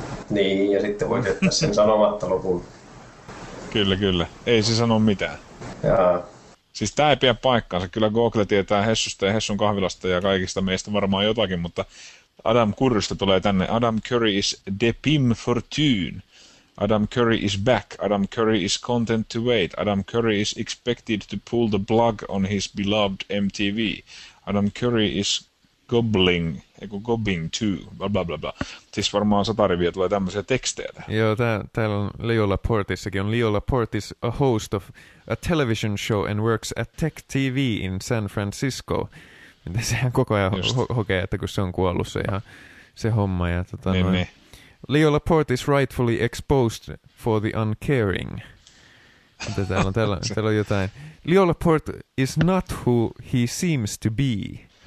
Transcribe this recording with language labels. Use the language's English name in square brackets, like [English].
[Finnish] Niin, ja sitten voit jättää sen sanomatta lopun. Kyllä, kyllä. Ei se sano mitään. Jaa. Siis tämä ei pidä paikkaansa. Kyllä Google tietää Hessusta ja Hessun kahvilasta ja kaikista meistä varmaan jotakin, mutta Adam Currysta tulee tänne. [English] Adam Curry is de pim fortune. Adam Curry is back. Adam Curry is content to wait. Adam Curry is expected to pull the plug on his beloved MTV. Adam Curry is gobbling too. Blablabla. [Finnish] Siis varmaan satariviä tulee tämmöisiä tekstejä. Joo, täällä on Leo Laportissakin. [English] On Leo Laporte is a host of a television show and works at Tech TV in San Francisco. [Finnish] Sehän koko ajan hokee, että kun se on kuollut se, ihan, se homma. [English] Ja, Leo Laporte is rightfully exposed for the uncaring. [Finnish] Täällä on jotain. [English] Leo Laporte is not who he seems to be.